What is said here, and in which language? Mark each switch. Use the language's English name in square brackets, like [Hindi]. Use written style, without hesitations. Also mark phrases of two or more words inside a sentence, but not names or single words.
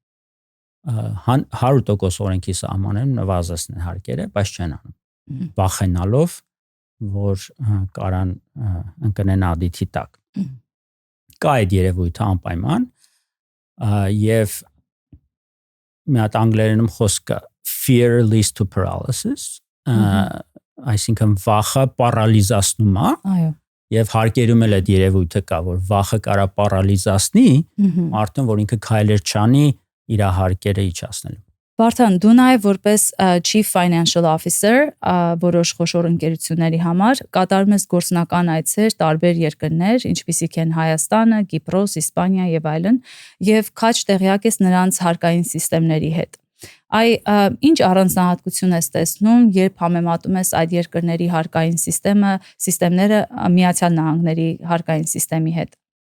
[Armenian] 100% օրենքի սահմաններում նվազեցնեն հարկերը, բայց չեն անում, վախենալով, որ կարան ընկնեն audit-ի տակ։ Կա այդ երևույթը անպայման, եւ մի հատ անգլերենում խոսքը [English] fear leads to paralysis, [Armenian] այսինքն վախը պարալիզացնում է, այո, եւ հարկերում էլ այդ երևույթը կա, որ վախը կարա պարալիզացնի մարդուն, որ ինքը քայլեր չանի իր հարկերը իջացնելու։ Վարդան, դու նաև որպես [English] Chief Financial Officer [Armenian] որոշ խոշոր ընկերությունների համար կատարում ես գործնական այցեր տարբեր երկրներ, ինչպիսիք են Հայաստանը, Կիպրոս, Իսպանիա եւ այլն, եւ քաջ տեղյակ ես նրանց հարկային սիստեմների հետ։ Ինչ առանձնահատկություն ես տեսնում, երբ համեմատում ես այդ երկրների հարկային սիստեմները Միացյալ Նահանգների հարկային սիստեմի հետ։